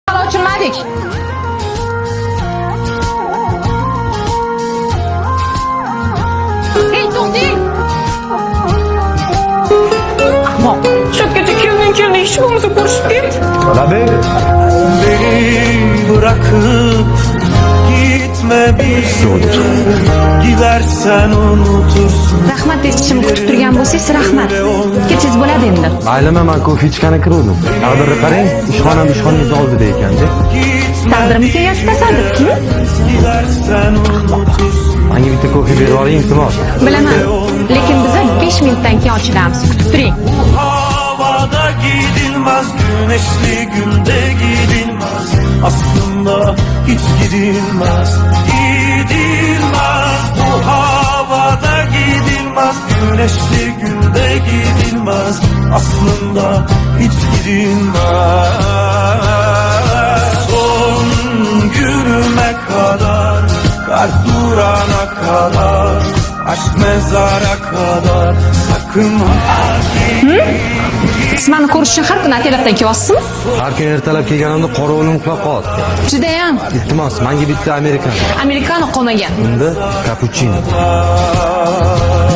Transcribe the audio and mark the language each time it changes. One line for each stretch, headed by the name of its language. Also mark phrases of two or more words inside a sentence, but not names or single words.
Uzbek: Ochilmadik. Hey, to'xting. Ahmoq. Shungacha kelmay ish bo'lmasa ko'rishib ket. Labek.
Turkish: Beni bırakıp gitme bir gidersen unutursun.
Uzbek: Rahmat deb kutib turgan bo'lsangiz, rahmat. Ketsangiz bo'ladi endi. Aylama, men ko'fe ichgani kiruvdim. Taqdirni qarang, ishxonamiz oldida ekan-da. Taqdirmi kelyapti tasodifki?
Turkish: Gidersen unutursun.
Uzbek: Menga bitta ko'fe berib oling, iltimos. Bilaman, lekin biz 5 minutdan keyin ochilamiz. Kutib turing.
Turkish: Havada gidilmez, güneşli günde gidilmez. Aslında hiç gidilmez, gidilmez. Bu havada gidilmez, güneşli günde gidilmez. Aslında hiç gidilmez. Son günüme kadar, kalp durana kadar, aşk mezara kadar, sakın ha gitme.
Uzbek: Siz meni ko'rish uchun har kuni ertalabdan kelyapsizmi? Har kun ertalab kelganimda qorovul uxlab qoldi. Judayam. Iltimos, menga bitta amerikan. Amerikano qolmagan. Unda kapuchino.